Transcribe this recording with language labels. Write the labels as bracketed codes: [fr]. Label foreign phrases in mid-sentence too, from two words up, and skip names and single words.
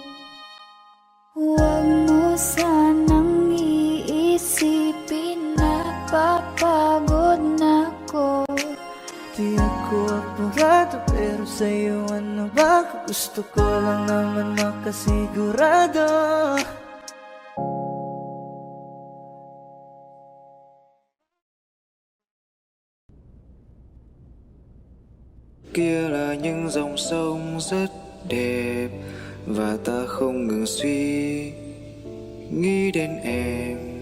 [tl] Huwag mo sanang iisipin na papagod na ko. Di ako apurado, pero sa'yo ano ba? Gusto ko lang naman makasigurado. [vi] Kia là những dòng sông rất đẹp, và ta không ngừng suy nghĩ đến em.